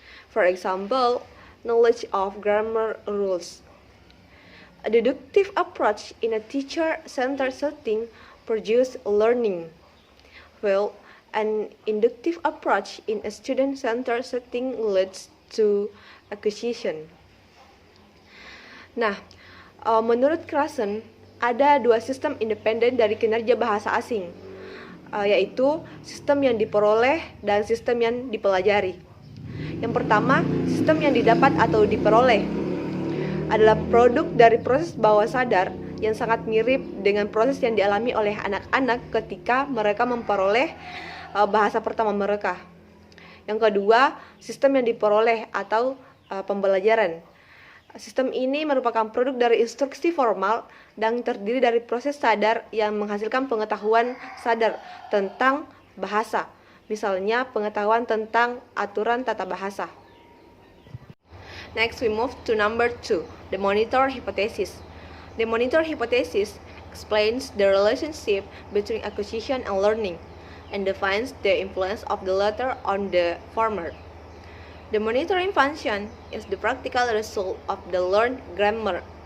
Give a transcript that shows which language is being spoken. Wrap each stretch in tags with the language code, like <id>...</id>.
<en>For example, knowledge of grammar rules. A deductive approach in a teacher-centered setting produces learning, while an inductive approach in a student-centered setting leads to acquisition.</en> <id>Nah, menurut Krashen, ada 2 sistem independen dari kinerja bahasa asing, yaitu sistem yang diperoleh dan sistem yang dipelajari. Yang pertama, sistem yang didapat atau diperoleh adalah produk dari proses bawah sadar yang sangat mirip dengan proses yang dialami oleh anak-anak ketika mereka memperoleh bahasa pertama mereka. Yang kedua, sistem yang diperoleh atau pembelajaran. Sistem ini merupakan produk dari instruksi formal dan terdiri dari proses sadar yang menghasilkan pengetahuan sadar tentang bahasa, misalnya pengetahuan tentang aturan tata bahasa.</id> <en>Next, we move to number 2, the monitor hypothesis. The monitor hypothesis explains the relationship between acquisition and learning and defines the influence of the latter on the former. The monitoring function is the practical result of the learned grammar.</en>